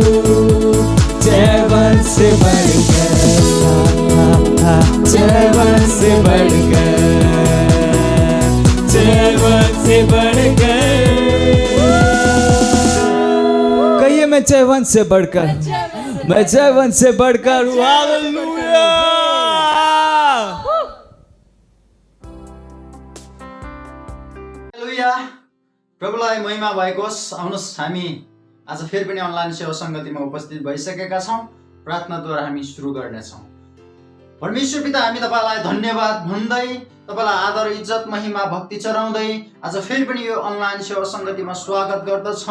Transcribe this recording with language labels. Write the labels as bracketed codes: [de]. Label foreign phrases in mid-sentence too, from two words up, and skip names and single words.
[hi] जयवन से बढ़कर, जयवन से बढ़कर, जयवन से बढ़कर। कहिए, मैं जयवन से बढ़कर, मैं जयवन से बढ़कर हूँ। [ne] हालेलुया। प्रभुलाई महिमा भएको होस्। आउनुहोस्, हामी आज फेरि पनि अनलाइन सेवा सङ्गतिमा उपस्थित भइसकेका छौँ। प्रार्थनाद्वारा हामी सुरु गर्नेछौँ। परमेश्वर पिता, हामी तपाईँलाई धन्यवाद भन्दै, तपाईँलाई आदर, इज्जत, महिमा, भक्ति चढाउँदै आज फेरि पनि यो अनलाइन सेवा सङ्गतिमा स्वागत गर्दछौँ।